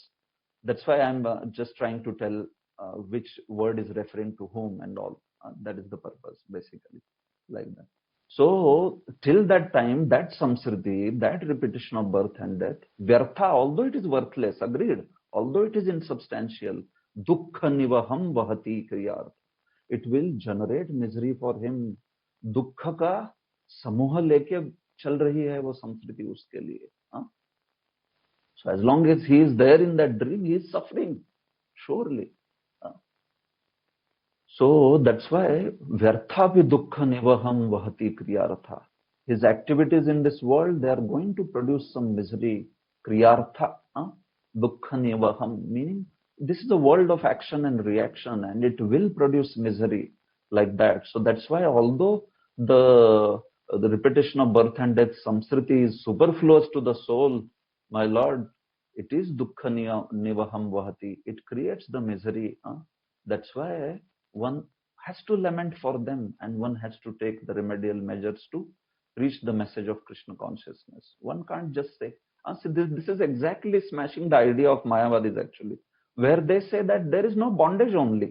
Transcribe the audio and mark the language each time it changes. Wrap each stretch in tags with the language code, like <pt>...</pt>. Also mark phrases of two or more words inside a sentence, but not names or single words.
<en>That's why I'm just trying to tell which word is referring to whom and all. That is the purpose, basically, like that. So, till that time, that samsriti, that repetition of birth and death, vyartha, although it is worthless, agreed, although it is insubstantial,</en> <sa>दुःख निवहं वहति क्रियार्था.</sa> <en>It will generate misery for him.</en> <hi>दुःख का समूह लेके चल रही है वो संसृति उसके लिए.</hi> <en>So as long as he is there in that dream, he is suffering, surely. So that's why</en> <sa>व्यर्थापि दुःख निवहं वहति क्रियार्था.</sa> <en>His activities in this world, they are going to produce some misery.</en> <sa>क्रियार्था, दुःख निवहं,</sa> <en>meaning this is a world of action and reaction, and it will produce misery like that. So that's why although the repetition of birth and death, samsriti, is superfluous to the soul, my Lord, it is</en> <sa>दुःख निवहं वहति.</sa> <en>It creates the misery. That's why one has to lament for them, and one has to take the remedial measures to reach the message of Krishna consciousness. One can't just say, see, this is exactly smashing the idea of Mayavadis actually, where they say that there is no bondage only.</en>